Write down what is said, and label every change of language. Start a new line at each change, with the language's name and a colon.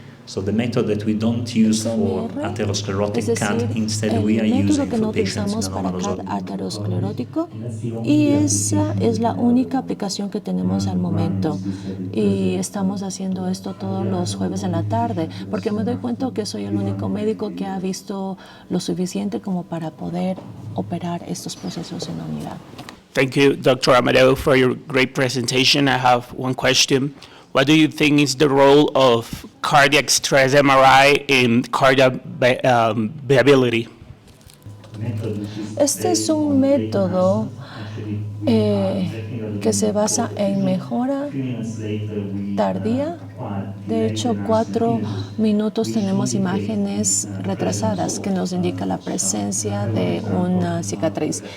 English: So the method that we don't use for atherosclerotic CAD, instead we are using for patients in anomalous
Spanish: arteriosclerótico, y esa es la única aplicación que tenemos al momento. Y estamos haciendo esto todos los jueves en la tarde, porque me doy cuenta que soy el único médico que ha visto lo suficiente como para poder operar estos procesos en la unidad.
English: Thank you, Dr. Amadeo, for your great presentation. I have one question. What do you think is the role of cardiac stress MRI in cardiac viability?
Spanish: Este es un método que se basa en mejora tardía. De hecho, 4 minutos tenemos imágenes retrasadas que nos indica la presencia de una cicatriz.